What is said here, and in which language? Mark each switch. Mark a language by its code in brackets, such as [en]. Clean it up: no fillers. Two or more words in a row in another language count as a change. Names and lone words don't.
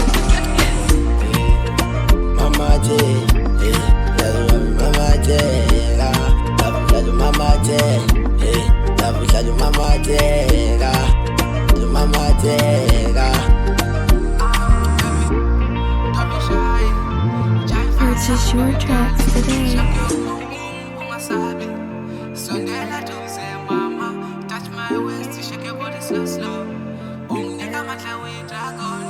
[zu] Mamatheka Njalo mamatheka Lapho njalo mamatheka Lapho njalo mamatheka Mamatheka [en] Don't be shy. Jive Purchase your tracks today. [zu] ungasabi. Sondela duze mama. [en] Touch my waist, shake your body slow slow. [zu] Unginika mandla uyi-dragon.